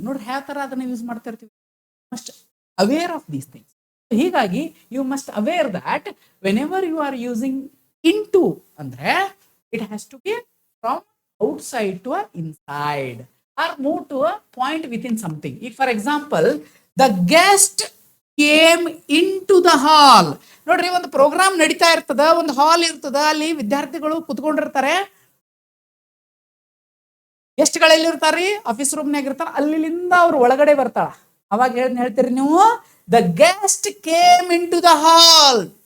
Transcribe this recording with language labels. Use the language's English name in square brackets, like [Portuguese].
[Kannada] ನೋಡ್ರಿ ಯಾವ ತರ ಅದನ್ನ ಯೂಸ್ ಮಾಡ್ತಾ ಇರ್ತೀವಿ. [English] Must aware of these things. [Kannada] ಹೀಗಾಗಿ [English] you must aware that whenever you are using into [Kannada] ಅಂದ್ರೆ [English] It has to be from outside to inside or move to a point within something. If for example the guest came into the hall. [Kannada] ನೋಡ್ರಿ, ಒಂದು program ನಡೀತಾ ಇರ್ತದ, ಒಂದು ಹಾಲ್ ಇರ್ತದ, ಅಲ್ಲಿ ವಿದ್ಯಾರ್ಥಿಗಳು ಕುತ್ಕೊಂಡಿರ್ತಾರೆ. ಗೆಸ್ಟ್ಗಳೆಲ್ಲಿ ಇರ್ತಾರ್ರಿ? Office ರೂಮ್ನಾಗ ಇರ್ತಾರ. ಅಲ್ಲಿಂದ ಅವ್ರು ಒಳಗಡೆ ಬರ್ತಾಳ. ಅವಾಗ ಹೇಳ್ತೀರಿ ನೀವು, [English] The guest came into the hall.